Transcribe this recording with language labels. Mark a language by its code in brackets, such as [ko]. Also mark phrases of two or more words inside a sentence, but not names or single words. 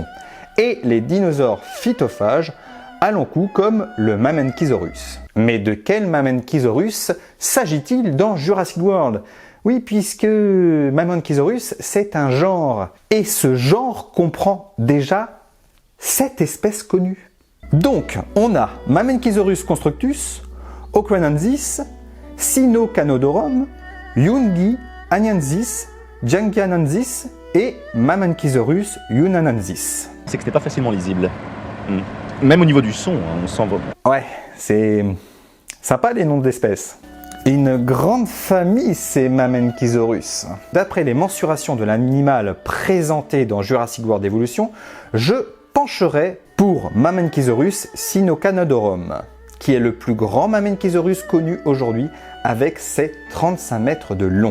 [fr] Et les dinosaures phytophages à long cou comme le Mamenchisaurus. Mais de quel Mamenchisaurus s'agit-il dans Jurassic World? Oui, puisque Mamenchisaurus, c'est un genre. Et ce genre comprend déjà 7 espèces connues. Donc, on a Mamenchisaurus constructus, Ocranensis, Sinocanodorum, Yungi Anyansis, Jangianensis et Mamenchisaurus yunanensis. C'est que c'était pas facilement lisible. Même au niveau du son, on sent... Ouais, c'est sympa les noms d'espèces. Une grande famille, c'est Mamenchisaurus. D'après les mensurations de l'animal présenté dans Jurassic World Evolution, je pencherai pour Mamenchisaurus sinocanodorum, qui est le plus grand Mamenchisaurus connu aujourd'hui avec ses 35 mètres de long.